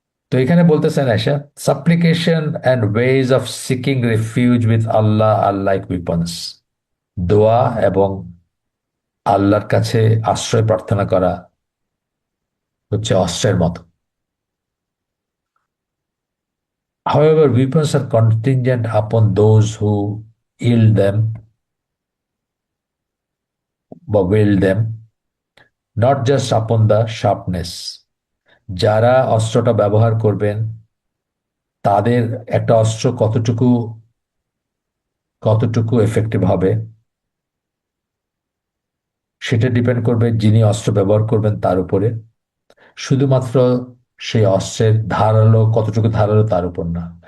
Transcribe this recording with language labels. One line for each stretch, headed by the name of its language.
Bangla: তো এখানে বলতেছেন
English: আয়সা, supplication and ways of seeking refuge with Allah are like weapons.
Bangla: দোয়া এবং আল্লাহর কাছে আশ্রয় প্রার্থনা করা হচ্ছে অস্ত্রের মতো।
English: However, weapons are contingent upon those who yield them
Bangla: বা
English: wield them, not just upon the sharpness.
Bangla: যারা অস্ত্রটা ব্যবহার করবেন তাদের, একটা অস্ত্র কতটুকু কতটুকু এফেক্টিভ হবে সেটা ডিপেন্ড করবে যিনি অস্ত্র ব্যবহার করবেন তার উপরে। শুধুমাত্র সেই অস্ত্রের ধারালো, কতটুকু ধারালো তার উপর না।